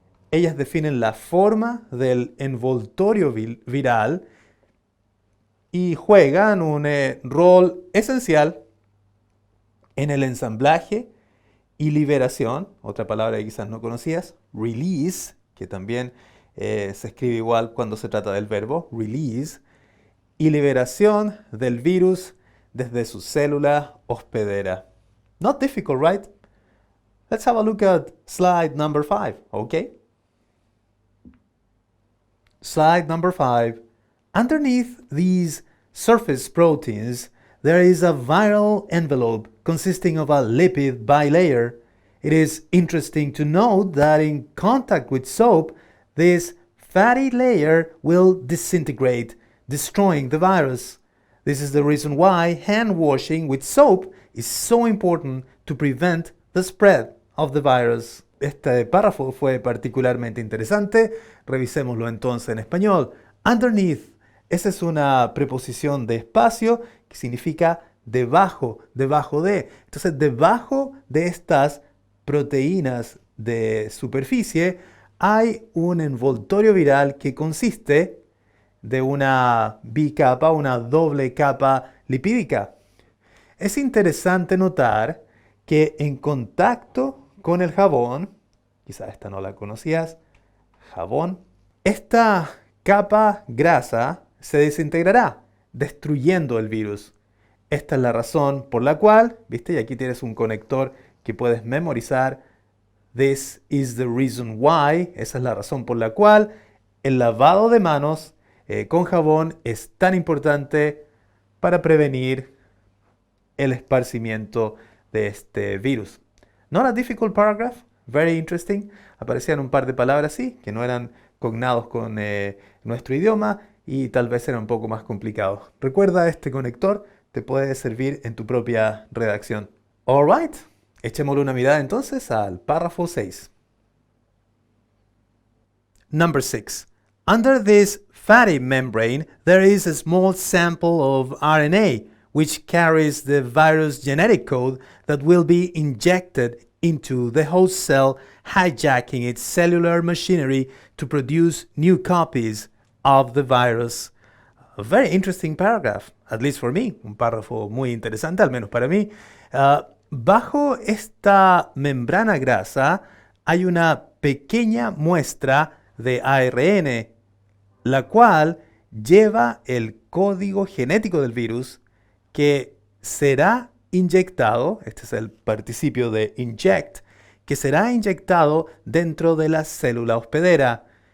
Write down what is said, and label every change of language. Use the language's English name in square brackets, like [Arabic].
[Spanish] Ellas definen la forma del envoltorio viral y juegan un rol esencial en el ensamblaje y liberación, otra palabra que quizás no conocías, release, que también se escribe igual cuando se trata del verbo, release, y liberación del virus desde su célula hospedera. [English] Not difficult, right? Let's have a look at slide number 5, okay? Slide number 5. Underneath these surface proteins, there is a viral envelope consisting of a lipid bilayer. It is interesting to note that in contact with soap, this fatty layer will disintegrate, destroying the virus. This is the reason why hand washing with soap is so important to prevent the spread of the virus. [Spanish] Este párrafo fue particularmente interesante. Revisémoslo entonces en español. Underneath. Esa es una preposición de espacio que significa debajo, debajo de. Entonces, debajo de estas proteínas de superficie hay un envoltorio viral que consiste de una bicapa, una doble capa lipídica. Es interesante notar que en contacto con el jabón, quizás esta no la conocías, jabón, esta capa grasa se desintegrará, destruyendo el virus. Esta es la razón por la cual, ¿viste? Y aquí tienes un conector que puedes memorizar. [English] This is the reason why. [Spanish] Esa es la razón por la cual el lavado de manos con jabón es tan importante para prevenir el esparcimiento de este virus. [English] Not a difficult paragraph, very interesting. [Spanish] Aparecían un par de palabras así, que no eran cognados con nuestro idioma y tal vez eran un poco más complicados. Recuerda, este conector te puede servir en tu propia redacción. Alright, echémosle una mirada entonces al párrafo 6. [English] Number 6. Under this fatty membrane, there is a small sample of RNA, which carries the virus genetic code that will be injected into the host cell, hijacking its cellular machinery to produce new copies of the virus. A very interesting paragraph, at least for me. [Spanish] Un párrafo muy interesante, al menos para mí. Bajo esta membrana grasa hay una pequeña muestra de ARN, la cual lleva el código genético del virus que será inyectado, este es el participio de inject, que será inyectado dentro de la célula hospedera.